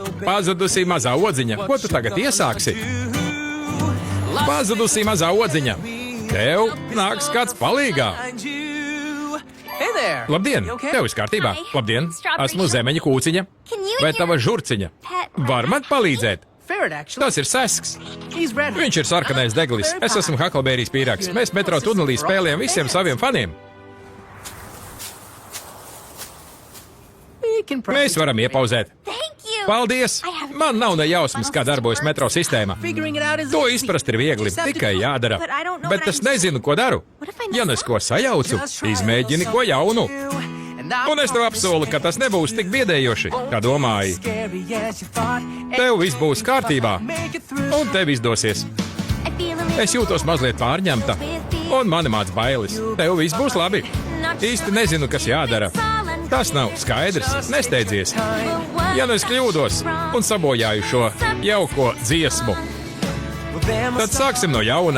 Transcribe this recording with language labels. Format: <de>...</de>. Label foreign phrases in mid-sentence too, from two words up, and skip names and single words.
<lv>Pazudusi mazā odziņa. Ko tu tagad iesāksi? Pazudusi mazā odziņa. Tev nāks kāds palīgā.</lv> <en>Hey there.</en> <lv>Labdien! Tev viss kārtībā? Labdien! Esmu zemeņa kūciņa. Vai tava žurciņa? Var man palīdzēt?</lv> <en>Ferret, actually.</en> <lv>Tas ir sesks.</lv> <en>He's red.</en> <lv>Viņš ir sarkanais deglis. Es esmu Haklbērijas pīrāgs. Mēs metro tunelī spēlējam visiem saviem faniem.</lv> <en>We can probably</en> <lv>Mēs varam iepauzēt.</lv> <en>Thank you.</en> <lv>Paldies! Man nav ne jausmas, kā darbojas metro sistēma.</lv> <en>figuring it out is</en> <lv>To</lv> <en>easy.</en> <lv>izprast ir viegli,</lv> <en>Just have to</en> <lv>tikai</lv> <en>do it.</en> <lv>jādara.</lv> <en>But I don't know</en> <lv>Bet</lv> <en>what</en> <lv>es</lv> <en>I'm</en> <lv>nezinu, ko daru.</lv> <en>What if I</en> <lv>Ja</lv> <en>mess</en> <lv>nes ko sajaucu,</lv> <en>Just try a</en> <lv>izmēģini</lv> <en>little</en> <lv>ko jaunu.</lv> <en>something new, and I</en> <lv>Un es tev</lv> <en>promise</en> <lv>apsolu, ka tas nebūs tik biedējoši, kā domāji.</lv> <en>scary as you thought.</en> <lv>Tev viss būs kārtībā,</lv> <en>Make it through.</en> <lv>un tev izdosies.</lv> <en>I feel a little</en> <lv>Es jūtos mazliet pārņemta, un mani māc bailes. Tev viss būs labi. Īsti nezinu, kas jādara. Tas nav skaidrs, nesteidzies. Ja nu es kļūdos un sabojāju šo jauko dziesmu, tad sāksim no jauna.</lv>